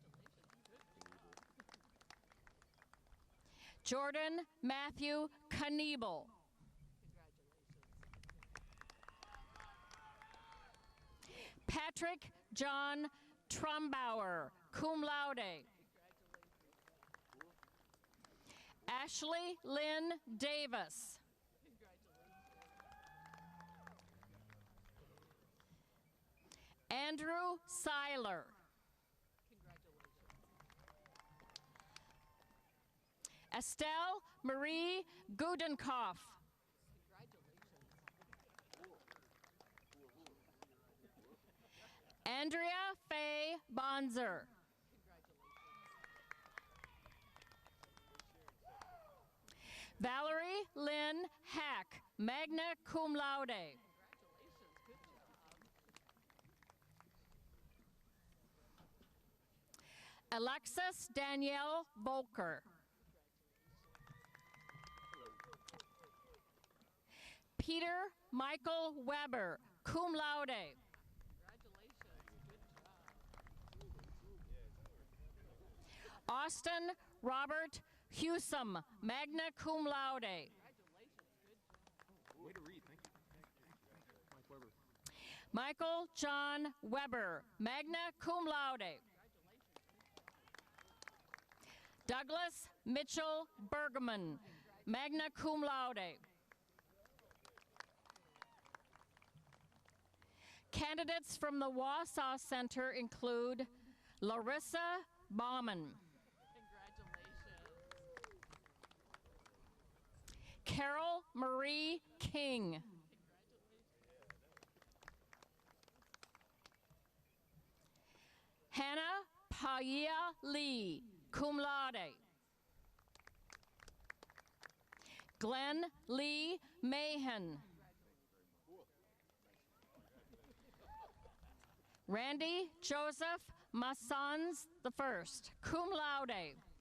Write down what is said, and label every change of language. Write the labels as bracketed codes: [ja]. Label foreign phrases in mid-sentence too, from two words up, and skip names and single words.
[en] Jordan Matthew Kniebel. Patrick John Trumbauer, [la] cum laude. [en] Ashley Lynn Davis. Andrew Seiler. Estelle Marie Gudenkoff. Andrea Faye Bonzer. Valerie Lynn Hack, [la] magna cum laude. [en] Alexis Danielle Volker. Peter Michael Weber, [la] cum laude. [en] Austin Robert Hewsome, [la] magna cum laude. [en] Way to read, thank you. Michael John Weber, [la] magna cum laude. [en] Douglas Mitchell Bergman, [la] magna cum laude. [en] Candidates from the Wausau Center include Larissa Baumann. Carol Marie King. Hannah Paia Lee, [la] cum laude. [en] Glenn Lee Mahan. Randy Joseph Massans I, [la] cum laude.